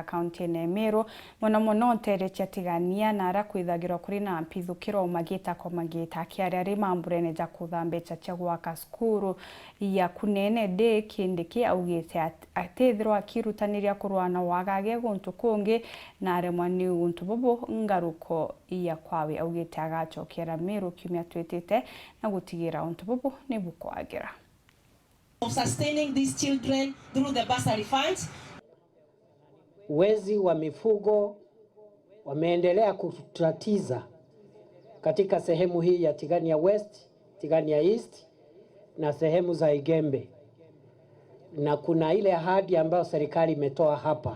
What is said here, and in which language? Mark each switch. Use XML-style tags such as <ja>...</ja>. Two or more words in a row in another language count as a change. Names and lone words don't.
<mer>kaunti ya MERU muno NTEERE TIGANIA na ara kwithagirwa kuri na mpithukiro magita ko magita kiaria ri mamburene ja kuthambecha cha gwaka skuru ya kunene de Kindiki augite atethirwa AKAIRUTANIRIA kurwana wagage guntu kungi na aremwa ni UNTU bobo ngaruko ya kwawe augite agachokera MERU kiumia TWITITE na gutigira UNTU bobo ni bukwagira</mer> <en>of sustaining these children through the bursary funds.</en> <sw>Wezi wa mifugo wameendelea kutatiza katika sehemu hii ya Tigania West, Tigania East na sehemu za Igembe. Na kuna ile ahadi ambayo serikali imetoa hapa.</sw>